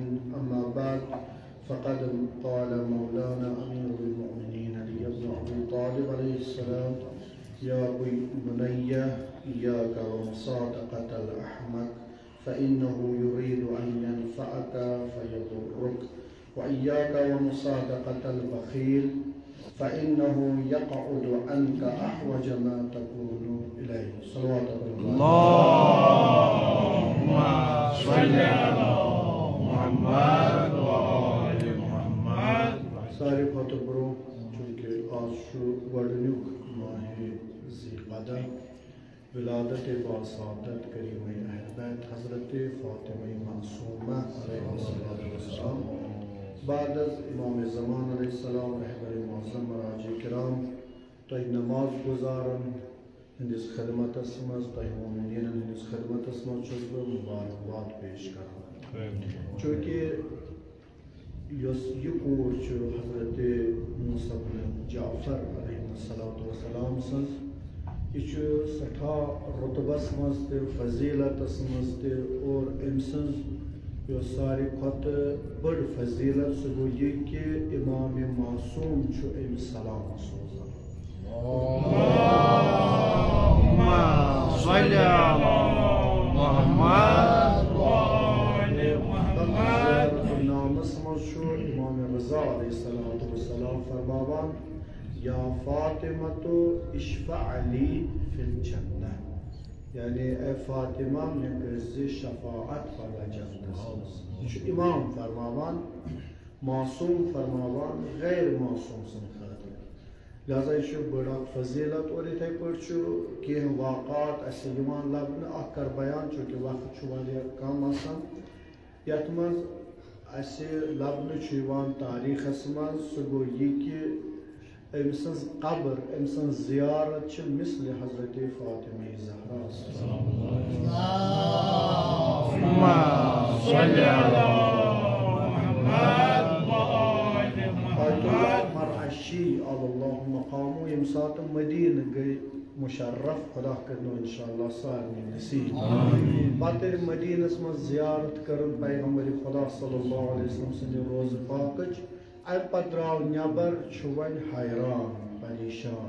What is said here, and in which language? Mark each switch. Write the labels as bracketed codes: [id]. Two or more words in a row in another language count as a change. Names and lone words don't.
[ar] أما بعد، فقد قال مولانا أمير المؤمنين علي بن أبي طالب عليه السلام: يا بني إياك ومصادقة الأحمق، فإنه يريد أن ينفعك فيضرك، وإياك ومصادقة البخيل، فإنه يقعد عنك أحوج ما تكون إليه. صلوات الله. اللهم صل على محمد وآل محمد. [ks] سارے کھوتہٕ برٛونٛہہ چوٗنٛکہِ آز چھُ گۄڈٕنیُک ماہِ ذی القعدہ، ولادت باسعادت کریم اہل بیت حضرت فاطمہ معصومہ [ar] علیہ السلام، [ks] بعد از امام زمان [ar] علیہ السلام، [ks] رہبر معظم مراجع کرام، تۄہہِ نماز گزارن ہٕنٛدِس خدمتس منٛز، تۄہہِ مومنیٖنن ہٕنٛدِس خدمتس منٛز چھُس بہٕ مبارکباد پیش کران. چوٗنٛکہِ یۄس یہِ کوٗر چھِ حضرت موسیٰ بن جعفر [ar] علیہ السلام [ks] سٕنٛز، یہِ چھُ سٮ۪ٹھاہ رُتبس منٛز تہِ، فضیٖلتس منٛز تہِ، اور أمۍ سٕنٛز یۄس ساروی کھۄتہٕ بٔڑ فضیٖلت سُہ گوٚو یہِ کہِ اِمام معصوٗم چھُ أمِس سلام سوزان. [ar] اللهم صل على محمد وآل محمد. [ks] نامس منٛز چھُ اِمام رضا [ar] علیہ السلام [ks] فرماوان: [ar] یا فاطمۃ اشفع لی فی الجنہ، [ks] یعنی اے فاطمہ مےٚ کٔرۍزِ شفاعت پگاہ جنتس منٛز. یہِ چھُ اِمام فرماوان، معصوٗم فرماوان غیر معصوٗم سٕنٛدِ خٲطرٕ. لہذا یہِ چھُ بٔڑ اکھ فضیٖلت. اور یِتھَے پٲٹھۍ چھُ کینٛہہ واقعات اَسہِ یِوان لبنہٕ. اکھ کر بیان چوٗنٛکہِ وقت چھُ واریاہ کم آسان. یتھ منٛز اَسہِ لبنہٕ چھُ یِوان تاریٖخس منٛز، سُہ گوٚو یہِ کہِ أمۍ سٕنٛز قبر، أمۍ سٕنٛز زیارت چھِ مثلِ حضرت فاطمہ زہرا. [ar] اللهم صل على محمد وآل محمد. [ks] مرعشی [ar] علی اللہ مقامو، [ks] ییٚمہِ ساتہٕ مدیٖنہٕ گٔے مشرف، خدا کٔرنو انشاءاللہ سارنٕے نصیٖب. پتہٕ ییٚلہِ مدیٖنس منٛز زیارت کٔرٕن پیغمبر خدا [ar] صلی اللہ علیہ وسلم [ks] سٕنٛدِ روزٕ پاکٕچ، اَمہِ پتہٕ درٛاو نٮ۪بر، چھُ وۄنۍ حیران پریشان.